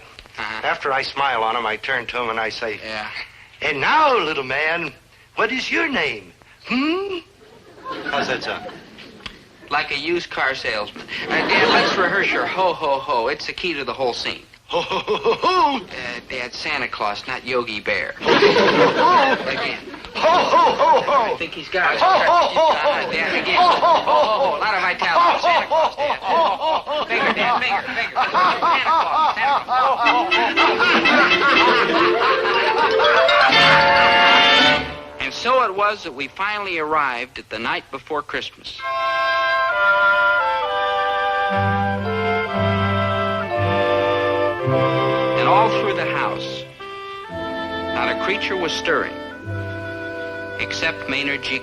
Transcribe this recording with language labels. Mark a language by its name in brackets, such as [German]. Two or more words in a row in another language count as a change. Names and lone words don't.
[English] After I smile on him, I turn to him and I say, Yeah. And now, little man, what is your name? How's that sound? Like a used car salesman. Dan, let's rehearse your ho-ho-ho. It's the key to the whole scene. Ho, ho, ho, ho, ho. Dad, Santa Claus, not Yogi Bear. Ho, ho, ho, ho. Again. Ho, ho, ho, ho. I think he's got it. Ho, ho, ho, ho. Dan, again. Ho, ho, ho, ho. A lot of vitality. Santa Claus, Dad. Bigger, Dad, bigger. Santa Claus, Santa Claus. And so it was that we finally arrived at the night before Christmas. And all through the house, not a creature was stirring, except Maynard G.